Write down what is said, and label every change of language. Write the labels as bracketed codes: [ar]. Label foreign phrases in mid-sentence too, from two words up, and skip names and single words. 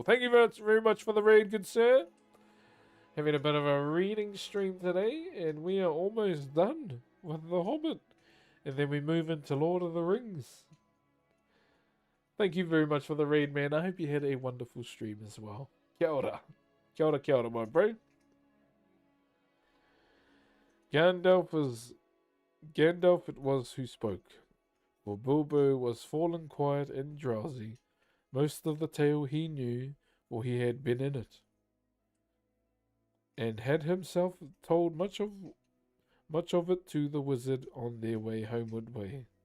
[en] Thank you very much for the raid, good sir. Having a bit of a reading stream today, and we are almost done with The Hobbit. And then we move into Lord of the Rings. Thank you very much for the raid, man. I hope you had a wonderful stream as well. [mi] Kia ora. Kia ora, kia ora, [en] my bro. Gandalf it was who spoke, for Bilbo was fallen quiet and drowsy. Most of the tale he knew, for he had been in it, and had himself told much of it to the wizard on their homeward way.